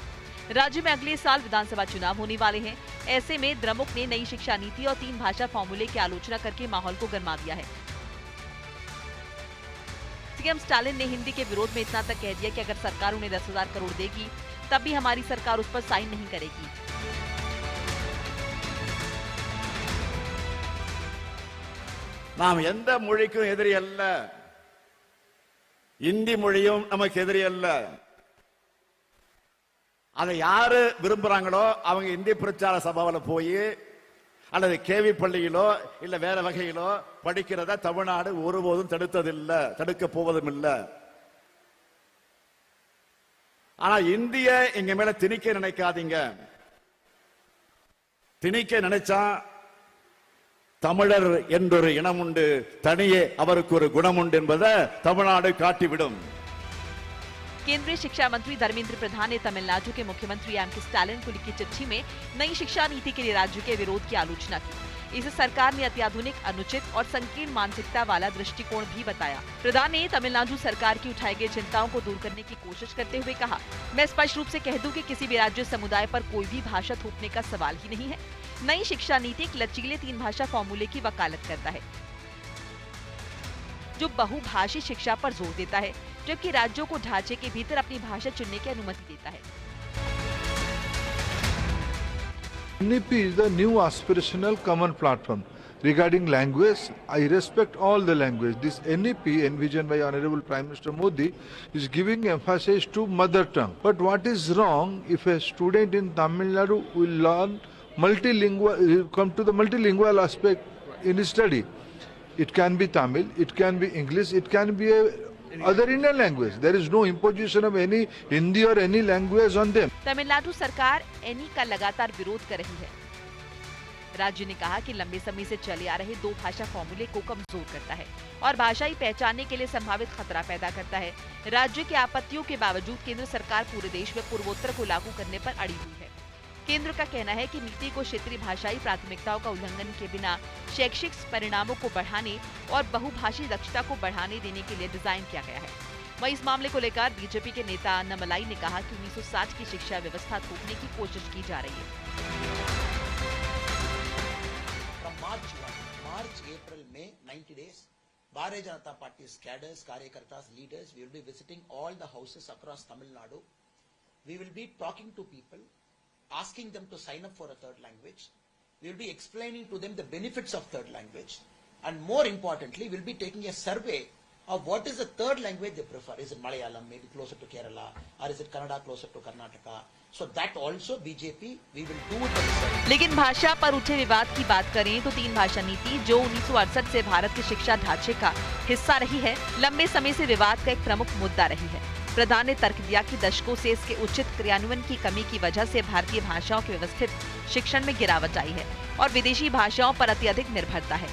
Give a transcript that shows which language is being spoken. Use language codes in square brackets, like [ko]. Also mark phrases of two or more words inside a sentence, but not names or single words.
[hi] राज्य में अगले साल विधानसभा चुनाव होने वाले हैं। ऐसे में द्रमुक ने नई शिक्षा नीति और 3 भाषा फॉर्मूले की आलोचना करके माहौल को गरमा दिया है। सीएम स्टालिन ने हिंदी के विरोध में इतना तक कह दिया कि अगर सरकार उन्हें 10,000 करोड़ देगी, तब भी हमारी सरकार उस पर साइन नहीं करेगी। [ta] நாம் எந்த மொழிக்கும் எதிரி அல்ல, இந்தி மொழியும் நமக்கு எதிரி அல்ல. அதை யாரு விரும்புறாங்களோ அவங்க இந்தி பிரச்சார சபாவில் போய் அல்லது கேவி பள்ளியிலோ இல்ல வேற வகையிலோ படிக்கிறத தமிழ்நாடு ஒருபோதும் தடுத்ததில்லை, தடுக்க போவதும் இல்லை. ஆனா இந்திய எங்க மேல திணிக்க நினைக்காதீங்க. திணிக்க நினைச்சா தமிழர் என்றொரு இனம் உண்டு, தனியே அவருக்கு ஒரு குணம் உண்டு என்பதை தமிழ்நாடு காட்டிவிடும்। [hi] केंद्रीय शिक्षा मंत्री धर्मेंद्र प्रधान ने तमिलनाडु के मुख्यमंत्री एमके स्टालिन को लिखी चिट्ठी में नई शिक्षा नीति के लिए राज्य के विरोध की आलोचना की। इसे सरकार ने अत्याधुनिक, अनुचित और संकीर्ण मानसिकता वाला दृष्टिकोण भी बताया। प्रधान ने तमिलनाडु सरकार की उठाई गई चिंताओं को दूर करने की कोशिश करते हुए कहा, मैं स्पष्ट रूप से कह दूं कि किसी भी राज्य समुदाय पर कोई भी भाषा थोपने का सवाल ही नहीं है। नई शिक्षा नीति एक लचीले 3 भाषा फॉर्मूले की वकालत करता है, जो बहुभाषी शिक्षा पर जोर देता है, जबकि राज्यों को ढांचे के भीतर अपनी भाषा चुनने की अनुमति देता है। [en] NEP is the new aspirational common platform regarding language. I respect all the language. This NEP envisioned by Honorable Prime Minister Modi is giving emphasis to mother tongue. But what is wrong if a student in Tamil Nadu will learn multilingual, come to the multilingual aspect in his study? It can be Tamil, it can be English, it can be other Indian language. There is no imposition of any Hindi or any language on them. [hi] तमिलनाडु सरकार एनी का लगातार विरोध कर रही है। राज्य ने कहा कि लंबे समय से चले आ रहे 2 भाषा फॉर्मूले को कमजोर करता है और भाषाई पहचानने के लिए संभावित खतरा पैदा करता है। राज्य की आपत्तियों के बावजूद केंद्र सरकार पूरे देश में पूर्वोत्तर को लागू करने पर अड़ी हुई है। केंद्र का कहना है कि नीति को क्षेत्रीय भाषाई प्राथमिकताओं का उल्लंघन के बिना शैक्षिक परिणामों को बढ़ाने और बहुभाषी दक्षता को बढ़ाने देने के लिए डिजाइन किया गया है। वहीं इस मामले को लेकर बीजेपी के नेता अन्नामलाई ने कहा कि 1960 की शिक्षा व्यवस्था थोपने की कोशिश की जा रही है। [en] March, April, May, 90 days, Bharatiya Janata Party's cadres, karyakartas, leaders, we will be visiting all the houses across Tamil Nadu. We will be talking to people, asking them to sign up for a third language. We will be explaining to them the benefits of third language. And more importantly, we will be taking a survey of what is the third language they prefer. Is it Malayalam, maybe closer to Kerala, or is it Kannada, closer to Karnataka? So that also BJP, we will do it. [hi] लेकिन भाषा पर उठे विवाद की बात करें तो 3 भाषा नीति, जो 1968 से भारत के शिक्षा ढांचे का हिस्सा रही है, लंबे समय से विवाद का एक प्रमुख मुद्दा रही है। प्रधान ने तर्क दिया कि दशकों से इसके उचित क्रियान्वयन की कमी की वजह से भारतीय भाषाओं के व्यवस्थित शिक्षण में गिरावट आई है और विदेशी भाषाओं पर अत्यधिक निर्भरता है।